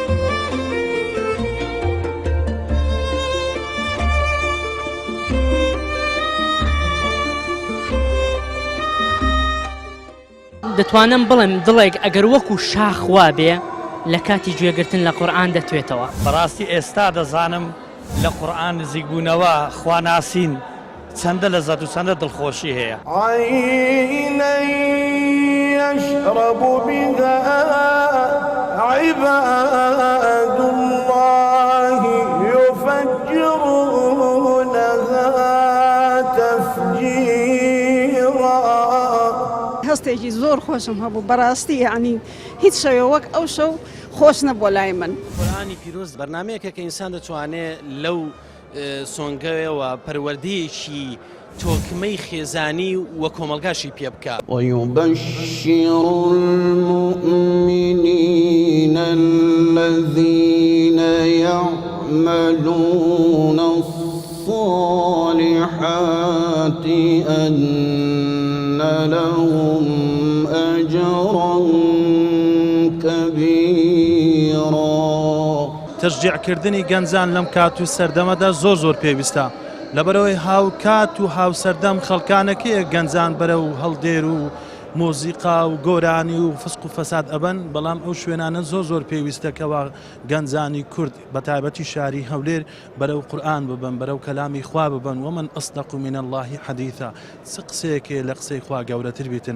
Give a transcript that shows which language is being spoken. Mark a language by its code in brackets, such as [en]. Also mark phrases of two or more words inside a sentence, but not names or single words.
[ckb] دەتوانم بڵێم دڵێک ئەگەر وەکو شاخوا بێ لە کاتی گوێگرتن لە قورئان دەتوێتەوە. بەڕاستی ئێستا دەزانم لە قورئان نزیک بوونەوە خواناسین چەندە لەزەت و چەندە دڵخۆشی هەیە. [ar] عينا يشرب بها عباد الله يفجرونها تفجيرا. [ckb] هەستێکی زۆر خۆشم هەبوو بەڕاستی یعنی هیچ شەوێ وەک ئەو شەو خۆش نەبووە لای من. قورئانی پیرۆز بەرنامەیەکە کە ئینسان دەتوانێت لەو سۆنگەوەوە پەروەردەیەکی تۆکمەی خێزانی وە کۆمەلگاشی پێ بکات. [ar] ويبشر المؤمنين الذين يعملون الصالحات أن لهم أجرا كبيرا. [ckb] تشجیعکردنی گەنجان لەم کات و سەردەمەدا زۆر پێویستە لەبەرەوەی هاوکات و هاوسەردەم خەڵکانەکەیە گەنجان بەرە و هەڵدێر و مۆزیقا و گۆرانی و فسق و فەساد ئەبەن بەڵام ئەو شوێنانە زۆر پێویستەکەەوە گەنجانی کورد بە تایبەتی شاری هەولێر بەرەو قورئان ببن بەرەو کەلامی خوا ببن [ar] ومن ئەصدق من الله حەدیثا [ckb] چ قسەیەکێ لە قسەی خوا گەورەتر بیتن.